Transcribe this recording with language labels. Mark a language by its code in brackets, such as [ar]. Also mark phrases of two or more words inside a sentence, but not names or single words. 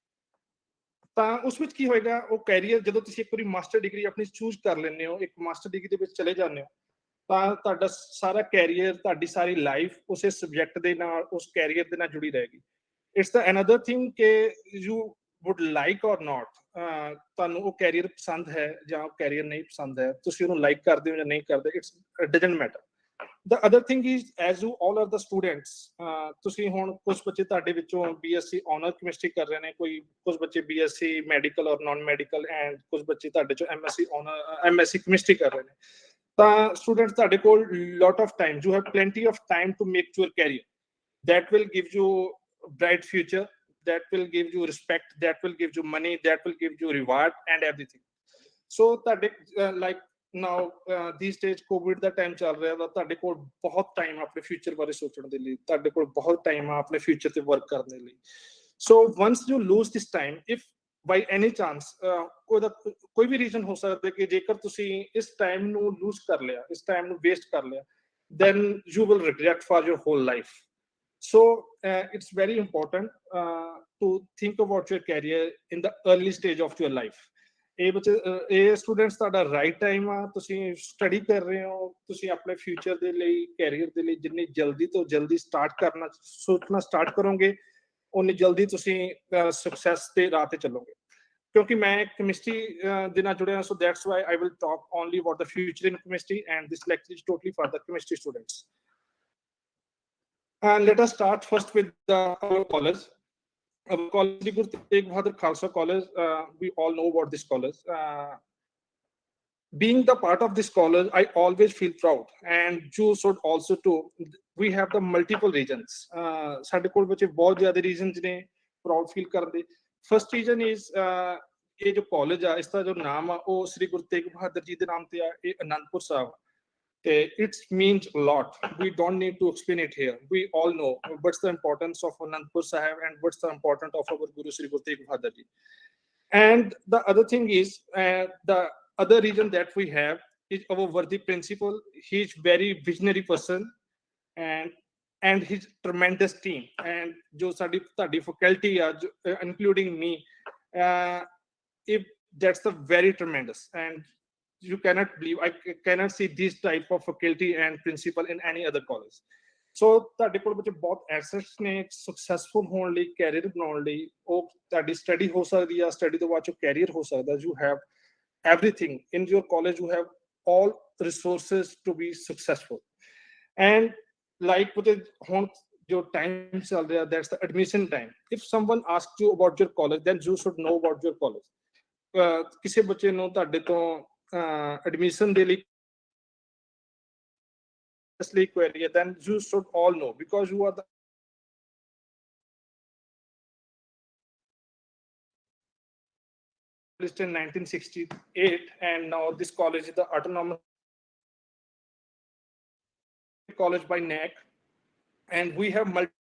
[pa] ਤਾਂ ਉਸ ਵਿੱਚ ਕੀ ਹੋਏਗਾ, ਉਹ ਕੈਰੀਅਰ ਜਦੋਂ ਤੁਸੀਂ ਇੱਕ ਵਾਰੀ ਮਾਸਟਰ ਡਿਗਰੀ ਆਪਣੀ ਚੂਜ਼ ਕਰ ਲੈਂਦੇ ਹੋ, ਇੱਕ ਮਾਸਟਰ ਡਿਗਰੀ ਦੇ ਵਿੱਚ ਚਲੇ ਜਾਂਦੇ ਹੋ, ਤਾਂ ਤੁਹਾਡਾ ਸਾਰਾ ਕੈਰੀਅਰ, ਤੁਹਾਡੀ ਸਾਰੀ ਲਾਈਫ ਉਸੇ ਸਬਜੈਕਟ ਦੇ ਨਾਲ, ਉਸ ਕੈਰੀਅਰ ਦੇ ਨਾਲ ਜੁੜੀ ਰਹੇਗੀ. [en] it's the other thing [pa] ਕਿ [en] you would like or not, [pa] ਤੁਹਾਨੂੰ ਉਹ ਕੈਰੀਅਰ ਪਸੰਦ ਹੈ ਜਾਂ ਉਹ ਕੈਰੀਅਰ ਨਹੀਂ ਪਸੰਦ ਹੈ, ਤੁਸੀਂ ਉਹਨੂੰ ਲਾਈਕ ਕਰਦੇ ਹੋ ਜਾਂ ਨਹੀਂ ਕਰਦੇ, [en] it's doesn't matter. The other thing is, as you all are the students, [pa] ਤੁਸੀਂ ਹੁਣ ਕੁਝ ਬੱਚੇ ਤੁਹਾਡੇ ਵਿੱਚੋਂ BSc ਆਨਰ ਕੈਮਿਸਟਰੀ ਕਰ ਰਹੇ ਨੇ, ਕੁਝ ਬੱਚੇ BSc ਮੈਡੀਕਲ ਔਰ ਨਾਨ ਮੈਡੀਕਲ, ਐਂਡ ਕੁਝ ਬੱਚੇ ਤੁਹਾਡੇ ਚੋਂ MSc ਕੈਮਿਸਟਰੀ ਕਰ ਰਹੇ ਨੇ. ਤਾਂ ਸਟੂਡੈਂਟਸ ਤੁਹਾਡੇ ਕੋਲ [en] lot of time, you have plenty of time to make your career. That will give you bright future, that will give you respect, that will give you money, that will give you reward and everything. [pa] So ਤੁਹਾਡੇ [en] like now these days [pa] COVID ਦਾ ਟਾਈਮ ਚੱਲ ਰਿਹਾ ਵਾ, ਤੁਹਾਡੇ ਕੋਲ ਬਹੁਤ ਟਾਈਮ ਆਪਣੇ ਫਿਊਚਰ ਬਾਰੇ ਸੋਚਣ ਦੇ ਲਈ, ਤੁਹਾਡੇ ਕੋਲ ਬਹੁਤ ਟਾਈਮ ਆ ਆਪਣੇ ਫਿਊਚਰ ਤੇ ਵਰਕ ਕਰਨ ਦੇ ਲਈ. [en] So once you lose this time, if by any chance [pa] ਕੋਈ ਵੀ ਰੀਜ਼ਨ ਹੋ ਸਕਦਾ ਕਿ ਜੇਕਰ ਤੁਸੀਂ ਇਸ ਟਾਈਮ ਨੂੰ ਲੂਜ਼ ਕਰ ਲਿਆ, ਇਸ ਟਾਈਮ ਨੂੰ ਵੇਸਟ ਕਰ ਲਿਆ, [en] then you will regret for your whole life. So it's very important to think about your career in the early stage of your life. [pa] ਇਹ ਸਟੂਡੈਂਟਸ ਤੁਹਾਡਾ ਰਾਈਟ ਟਾਈਮ ਆ, ਤੁਸੀਂ ਸਟੱਡੀ ਕਰ ਰਹੇ ਹੋ, ਤੁਸੀਂ ਆਪਣੇ ਫਿਊਚਰ ਦੇ ਲਈ, ਕੈਰੀਅਰ ਦੇ ਲਈ ਜਿੰਨੀ ਜਲਦੀ ਤੋਂ ਜਲਦੀ ਸੋਚਣਾ ਸਟਾਰਟ ਕਰੋਗੇ, ਉਨੀ ਜਲਦੀ ਤੁਸੀਂ ਸਕਸੈਸ ਦੇ ਰਾਹ ਤੇ ਚੱਲੋਗੇ. ਕਿਉਂਕਿ ਮੈਂ ਕੈਮਿਸਟਰੀ ਦੇ ਨਾਲ ਜੁੜਿਆ, [en] so that's why I will talk only about the future in chemistry, and this lecture is totally for the chemistry students. And let us start first with our college. Our college, Guru Tegh Bahadur Khalsa College, we all know about this college. Being the part of this college, I always feel proud, and you should also too. We have the multiple reasons. [pa] ਸਾਡੇ ਕੋਲ ਬੱਚੇ ਬਹੁਤ ਜ਼ਿਆਦਾ reasons ਨੇ [en] proud feel [pa] ਕਰਨ ਦੇ. [en] First reason is [pa] ਇਹ ਜੋ college ਆ, ਇਸ ਦਾ ਜੋ ਨਾਮ ਆ ਉਹ ਸ੍ਰੀ ਗੁਰੂ ਤੇਗ ਬਹਾਦਰ ਜੀ ਦੇ ਨਾਮ ਤੇ ਆ. ਇਹ ਅਨੰਦਪੁਰ ਸਾਹਿਬ. [en] It means a lot. We don't need to explain it here. We all know what's the importance of Anandpur Sahib and what's the importance of our Guru Sri Guru Tegh Bahadur Ji. And the other thing is, the other reason that we have is our worthy principal. He's very visionary person, and his tremendous team. And [pa] ਜੋ ਸਾਡੀ [en] faculty, including me, if that's the very tremendous. And you cannot believe, I cannot see this type of faculty and principal in any other college. [pa] So ਤੁਹਾਡੇ ਕੋਲ ਬੱਚੇ ਬਹੁਤ ਐਸੈਟਸ ਨੇ ਸਕਸੈਸਫੁਲ ਹੋਣ ਲਈ, ਕੈਰੀਅਰ ਬਣਾਉਣ ਲਈ. ਉਹ ਤੁਹਾਡੀ ਸਟੱਡੀ ਹੋ ਸਕਦੀ ਆ, ਸਟੱਡੀ ਤੋਂ ਬਾਅਦ ਚੋਂ ਕੈਰੀਅਰ ਹੋ ਸਕਦਾ. [en] You have everything in your college, you have all resources to be successful. And like [pa] ਹੁਣ ਜੋ ਟਾਈਮ ਚੱਲ ਰਿਹਾ, [en] that's the admission time. If someone asks you about your college, then you should know about your college. [pa] ਕਿਸੇ ਬੱਚੇ ਨੂੰ ਤੁਹਾਡੇ ਤੋਂ admission ਦੇ ਲਈ query, [en] then you should all know, because you are the list in 1968, and now this college is the autonomous college by NAC, and we have